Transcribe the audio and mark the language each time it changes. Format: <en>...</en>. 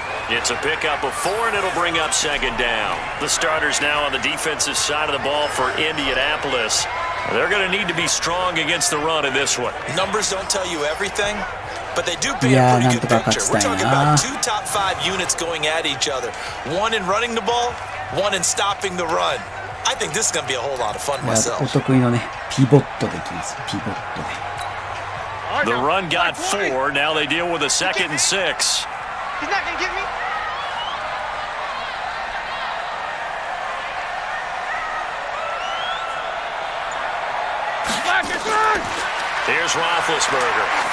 <en>It's a pickup of 4, and it'll bring up second down. The starters now on the defensive side of the ball for Indianapolis. They're going to need to be strong against the run in this one. Numbers don't tell you everything, but they do paint a pretty good picture. We're talking about 2 top 5 units going at each other. 1 in running the ball, 1 in stopping the run. I think this is going to be a whole lot of fun myself.</en> <ja>お得意のね、ピボットできます。ピボットで。</ja> <en>The run got 4. Now they deal with a 2nd and 6. He's not going to get me. Here's Roethlisberger.</en>